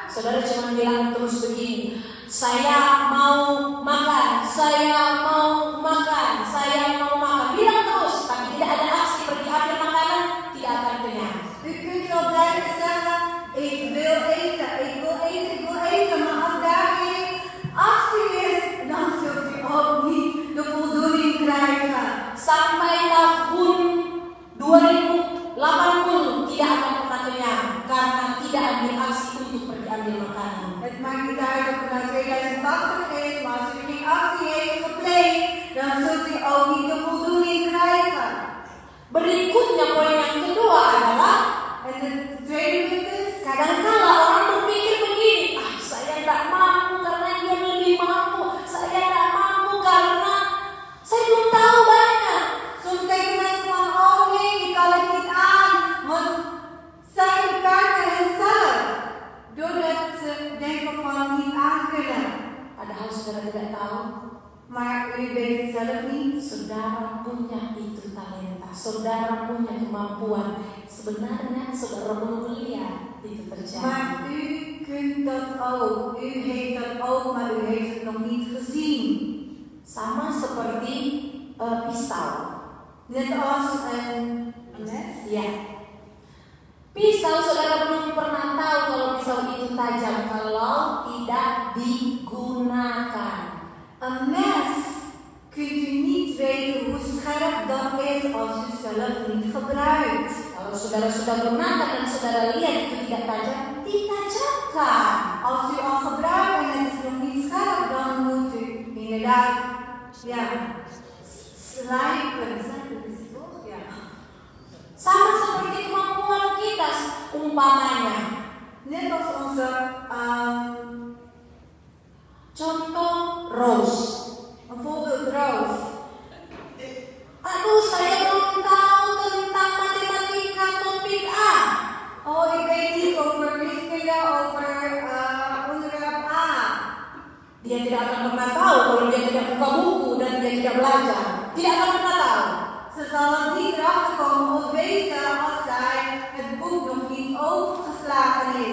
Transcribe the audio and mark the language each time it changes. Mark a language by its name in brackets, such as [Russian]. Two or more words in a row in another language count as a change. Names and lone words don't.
[Indonesian] saudara cuma bilang terus begini, saya mau makan, saya mau makan, saya mau makan, bilang terus, tapi tidak ada aksi pergi ambil makanan, tidak akan kenyang. [Dutch] U kunt wel blijven zeggen, ik wil eten, ik wil eten, ik wil eten, maar als daar geen actie is, dan zult u ook niet de voldoening krijgen. [Indonesian] Sampai tahun 2080 tidak akan pernah kenyang karena tidak ambil aksi untuk pergi ambil makanan. [Dutch] Het maakt niet uit of het nou 2080 is, maar als u geen actie heeft gepleegd, dan zult u ook niet de voldoening krijgen. [Indonesian] Berikutnya poin yang kedua adalah, [Dutch] En de tweede punt is, [Indonesian] kadangkala orang berpikir begini, saya tidak mampu karena dia lebih mampu, saya tidak mampu karena saya belum tahu banyak. [Dutch] soms denken mensen van, oh nee, ik kan het niet aan, want zij beperken henzelf. Doordat ze denken van niet aan kunnen. [Indonesian] Padahal saudara tidak tahu, [Dutch] Maar u weet het zelf niet. [Indonesian] saudara punya itu talenta, saudara punya kemampuan. Sebenarnya saudara belum lihat itu terjadi. [Dutch] Maar u kunt dat ook. U heeft dat ook, maar u heeft het nog niet gezien. [Indonesian] Sama seperti pisau. [Dutch] Net als een mes. [Indonesian] Ya. Pisau saudara belum pernah tahu kalau pisau itu tajam kalau tidak digunakan. [Dutch] Een mes kunt u niet weten hoe scherp dat is als u zelf niet gebruikt. [Indonesian] Kalau saudara sudah gunakan dan saudara lihat itu tidak tajam, ditajamkan. [Dutch] Als u al gebruikt en het is nog niet scherp, dan moet u inderdaad slijpen. Slijpen is het toch? Ja. [Indonesian] Sama seperti kemampuan kita umpamanya. [Dutch] Net als onze [Indonesian] Contoh Rose. [Dutch] een voorbeeld Roos. [Indonesian] Aduh, saya belum tahu tentang matematika topik A. [Dutch] Oh, ik weet niet over wiskunde, over onderwerp A. [Indonesian] Dia tidak akan pernah tahu kalau dia tidak buka buku dan dia tidak belajar. Tidak akan pernah tahu. [Dutch] Ze zal er niet erachter komen of weten als zij het boek nog niet opengeslagen is.